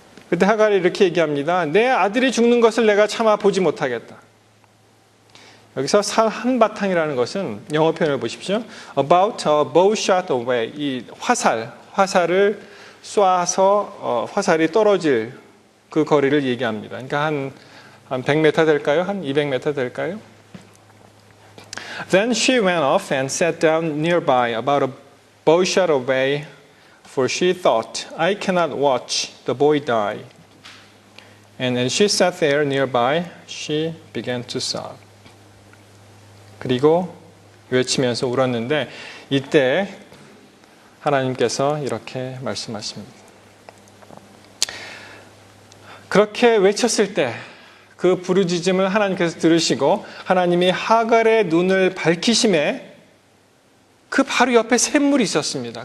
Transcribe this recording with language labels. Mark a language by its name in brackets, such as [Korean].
[Korean] 그때 하갈이 이렇게 얘기합니다. 내 아들이 죽는 것을 내가 참아 보지 못하겠다. 여기서 살 한바탕이라는 것은 영어 표현을 보십시오. [English] About a bow shot away. [Korean] 이 화살을 쏴서 화살이 떨어질 그 거리를 얘기합니다. 그러니까 한 100m 될까요? 한 200m 될까요? [English] Then she went off and sat down nearby, about a bow shot away, for she thought, I cannot watch the boy die. And as she sat there nearby, she began to sob. [Korean] 그리고 외치면서 울었는데 이때 하나님께서 이렇게 말씀하십니다. 그렇게 외쳤을 때 그 부르짖음을 하나님께서 들으시고 하나님이 하갈의 눈을 밝히심에 그 바로 옆에 샘물이 있었습니다.